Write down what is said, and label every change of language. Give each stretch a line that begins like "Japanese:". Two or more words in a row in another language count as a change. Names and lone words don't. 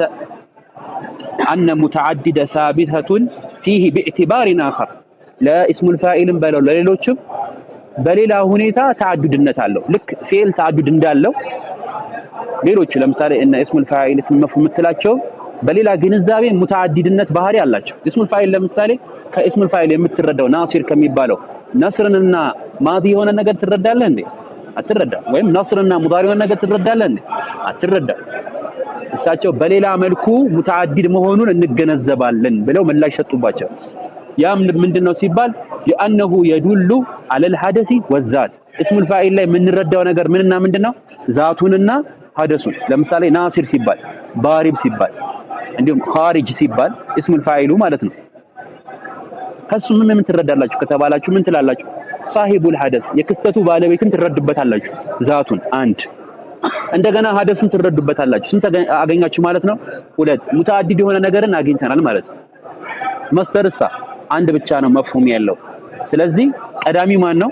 Arabic: أن متعدية ثابتة فيه باعتبار آخر لاسم الفاعل
Amharic: በለው ለሌሎችም በሌላ ሁኔታ ተዓዱድነት አለው። ልክ ፊዕል ተዓዱድ እንዳለው ሌሎች ለምሳሌ እነ
Arabic: اسم الفاعل اسم المفعول
Amharic: የምትላቸው በሌላ ግንዛቤ ሙተዓዲድነት ባህሪ አላቸው።
Arabic: اسم الفاعل
Amharic: ለምሳሌ
Arabic: اسم الفاعل
Amharic: የምትረዳው ናሲር ከሚባለው ነስርንና ማዲ የሆነ ነገር ትረዳለህ እንዴ? አትረዳም። ወይም ነስርና ሙዳሪ የሆነ ነገር ትረዳለህ እንዴ? አትረዳም። እሳቸው በሌላ መልኩ ሙተዓዲድ መሆኑን እንገነዘባለን ብለው ምላሽ ሰጡባቸው። ያም ምንድነው ሲባል
Arabic: لأنه يدل على الحدث والذات
Amharic: اسم الفاعل ላይ የምንረዳው ነገር ምንና ምንድነው? ዛቱንና ሐደሱን። ለምሳሌ ናሲር ሲባል ባሪብ ሲባል እንዲሁም ኻሪጅ ሲባል
Arabic: اسم الفاعل
Amharic: ማለት ነው። ከሱ ምን ትረዳላችሁ ከተባላችሁ ምን ትላላችሁ?
Arabic: صاحب الحدث
Amharic: የክስተቱ ባለቤትን ትረዱበታላችሁ። ዛቱን አንድ እንደገና ሐደሱን ትረዱበታላችሁ። ስንት አገኛችሁ ማለት ነው? ሁለት። ሙተዓዲድ የሆነ ነገርን አግኝተናል ማለት ነው። መስተርሳ አንድ ብቻ ነው መፍሁም ያለው። ስለዚህ ቀዳሚ ማን ነው?